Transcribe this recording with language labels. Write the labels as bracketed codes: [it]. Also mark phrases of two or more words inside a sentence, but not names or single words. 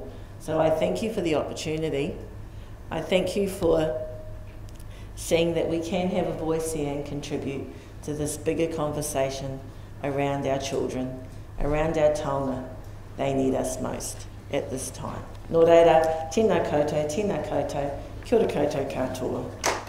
[en] So I thank you for the opportunity. I thank you for seeing that we can have a voice here and contribute to this bigger conversation around our children, around our taonga. They need us most at this time. [mi] Nō reira, tēnā koutou, kia ora koutou katoa.